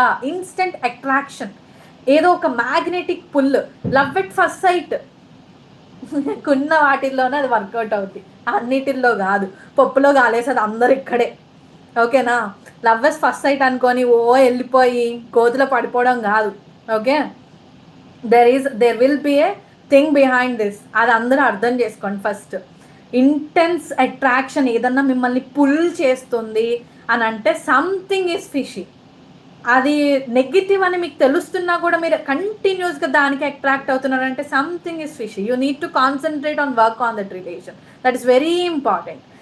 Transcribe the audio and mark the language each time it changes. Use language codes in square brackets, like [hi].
[te] Instant attraction, ఏదో ఒక magnetic pull, love at first sight కున్న వాటిల్లోనే అది వర్కౌట్ అవుతుంది, అన్నిటిల్లో కాదు. పప్పులో కాలేసేది అందరు ఇక్కడే. ఓకేనా, లవ్ ఎట్ ఫస్ట్ సైట్ అనుకొని వెళ్ళిపోయి కోతిలో పడిపోవడం కాదు. Okay, [en] there will be a thing behind this, [te] అది అందరూ అర్థం చేసుకోండి. ఫస్ట్ ఇంటెన్స్ అట్రాక్షన్ ఏదన్నా మిమ్మల్ని పుల్ చేస్తుంది అని అంటే [en] Something is fishy. [te] అది నెగిటివ్ అని మీకు తెలుస్తున్నా కూడా మీరు కంటిన్యూస్గా దానికి attract అవుతున్నారంటే [en] Something is fishy. You need to concentrate on work on that relation, that is very important.